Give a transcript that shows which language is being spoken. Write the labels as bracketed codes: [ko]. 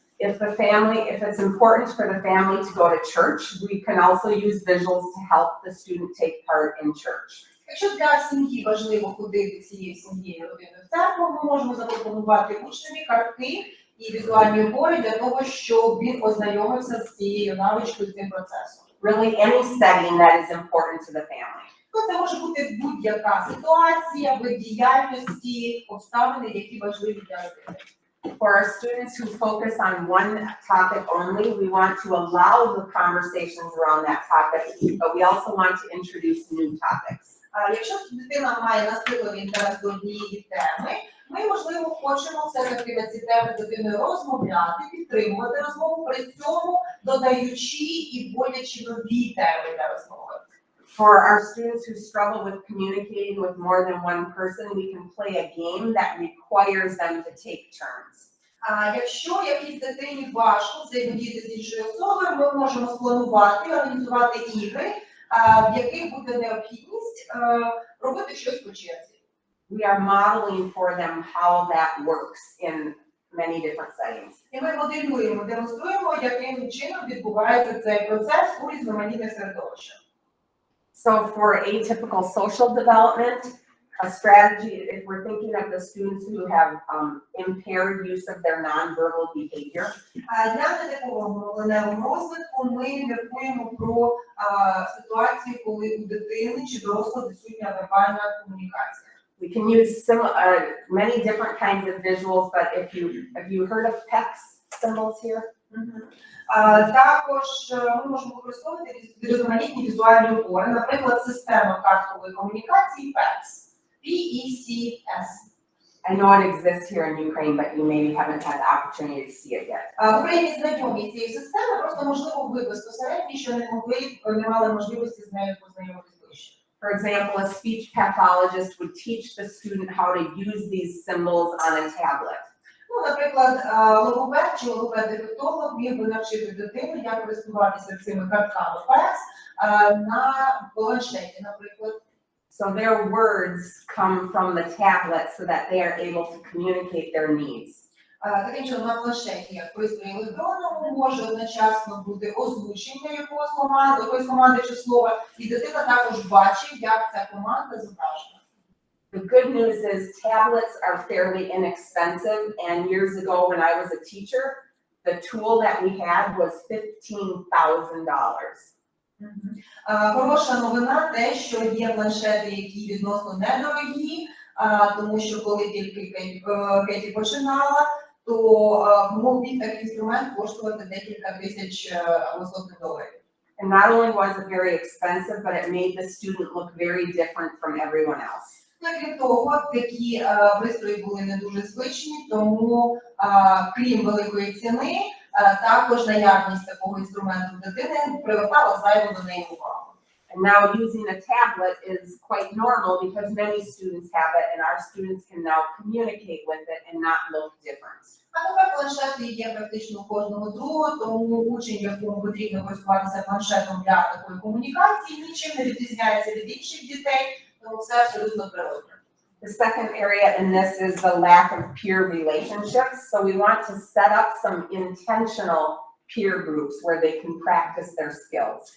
[en] If it's important for the family to go to church, we can also use visuals to help the student take part in church. [uk] Якщо для сім'ї важливо ходити цією сім'єю родиною в церкву, ми можемо запропонувати учневі картки і візуальні опори для того, щоб він ознайомився з цією навичкою, цим процесом. [en] Really any setting that is important to the family. [uk] Це може бути будь-яка ситуація, вид діяльності, обставини, які важливі для родини. [en] For our students who focus on one topic only, we want to allow the conversations around that topic, but we also want to introduce new topics. [uk] Якщо дитина має настирливий інтерес до однієї теми, ми, можливо, хочемо все-таки на ці теми з дитиною розмовляти, підтримувати розмову, при цьому додаючи і вводячи нові теми для розмови. [en] For our students who struggle with communicating with more than one person, we can play a game that requires them to take turns. [uk] Якщо якійсь дитині важко взаємодіяти з іншою особою, ми можемо спланувати, організувати ігри, в яких буде необхідність робити щось по черзі. [en] We are modeling for them how that works in many different settings. [uk] І ми моделюємо, демонструємо, яким чином відбувається цей процес у різноманітних середовищах. [en] So for atypical social development, a strategy, if we're thinking of the students who have impaired use of their nonverbal behavior, [uk] Для нетипового мовленневого розвитку ми міркуємо про ситуацію, коли у дитини чи дорослого відсутня вербальна комунікація. [en] we can use many different kinds of visuals, but if you heard of PEX symbols here? [uk] Також ми можемо використовувати різноманітні візуальні опори, наприклад, система карткової комунікації PECS. [en] PECS. I know it exists here in Ukraine, but you maybe haven't had the opportunity to see it yet. [uk] В Україні знайомі цієї системи, просто можливо ви безпосередньо, що не мали можливості з нею познайомитися ближче. [en] For example, a speech pathologist would teach the student how to use these symbols on a tablet. [uk] Наприклад, логопед чи логопед-дефектолог міг би навчити дитину, як користуватися цими картками PECS на планшеті, наприклад. [en] So their words come from the tablet so that they are able to communicate their needs. [uk] Таким чином, на планшеті, як пристрої електронному, може одночасно бути озвучення якоїсь команди чи слова, і дитина також бачить, як ця команда зображена. [en] The good news is tablets are fairly inexpensive, and years ago when I was a teacher, the tool that we had was $15,000. [uk] Хороша новина те, що є планшети, які відносно недорогі, тому що коли тільки Кеті починала, то міг такий інструмент коштувати декілька тисяч або сотень доларів. [en] And not only was it very expensive, but it made the student look very different from everyone else. [uk] Крім того, такі пристрої були не дуже звичні, тому крім великої ціни, також наявність такого інструменту дитини привертала зайву до неї увагу. [en] And now using a tablet is quite normal because many students have it and our students can now communicate with it and not look different. [uk] А тепер планшети є практично у кожного другого, тому учень, якому потрібно користуватися планшетом для такої комунікації, нічим не відрізняється від інших дітей, тому це абсолютно природно. [en] The second area in this is the lack of peer relationships. So we want to set up some intentional peer groups where they can practice their skills.